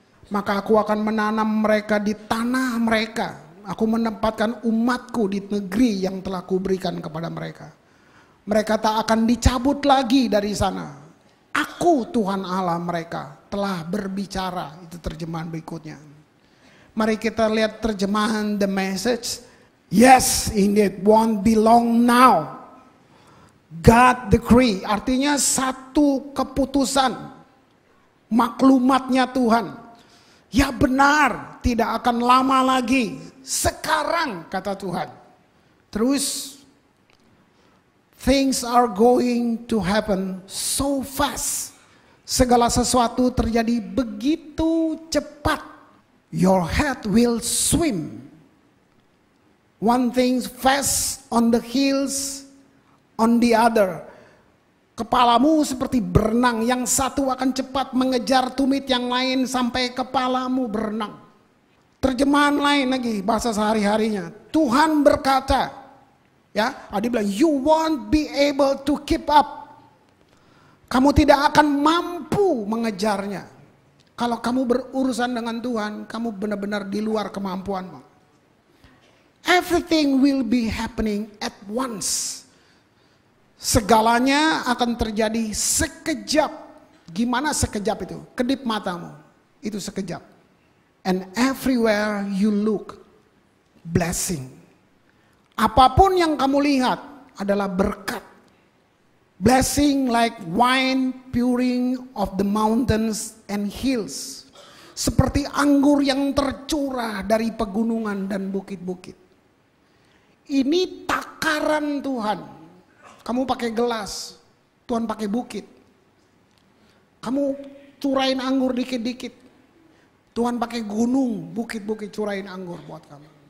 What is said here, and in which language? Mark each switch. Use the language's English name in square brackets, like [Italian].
[Indonesian] Maka aku akan menanam mereka di tanah mereka. Aku menempatkan umatku di negeri yang telah kuberikan kepada mereka. Mereka tak akan dicabut lagi dari sana. Aku Tuhan Allah mereka telah berbicara. Itu terjemahan berikutnya. Mari kita lihat terjemahan The Message. [English] Yes, indeed, won't be long now. God decree, [Indonesian] artinya satu keputusan maklumatnya Tuhan. Ya benar, tidak akan lama lagi. Sekarang kata Tuhan. Terus, [English] things are going to happen so fast. [Indonesian] Segala sesuatu terjadi begitu cepat. [English] Your head will swim. One thing fast on the heels on the other. [Indonesian] Kepalamu seperti berenang, yang satu akan cepat mengejar tumit yang lain sampai kepalamu berenang. Terjemahan lain lagi bahasa sehari-harinya. Tuhan berkata, ya, dia bilang, [English] you won't be able to keep up. [Indonesian] Kamu tidak akan mampu mengejarnya. Kalau kamu berurusan dengan Tuhan, kamu benar-benar di luar kemampuanmu. [English] Everything will be happening at once. [Indonesian] Segalanya akan terjadi sekejap. Gimana sekejap itu? Kedip matamu. Itu sekejap. [English] And everywhere you look, blessing. [Indonesian] Apapun yang kamu lihat adalah berkat. [English] Blessing like wine pouring of the mountains and hills. [Indonesian] Seperti anggur yang tercurah dari pegunungan dan bukit-bukit. Ini takaran Tuhan. Kamu pakai gelas, Tuhan pakai bukit. Kamu curain anggur dikit-dikit, Tuhan pakai gunung, bukit-bukit curain anggur buat kamu.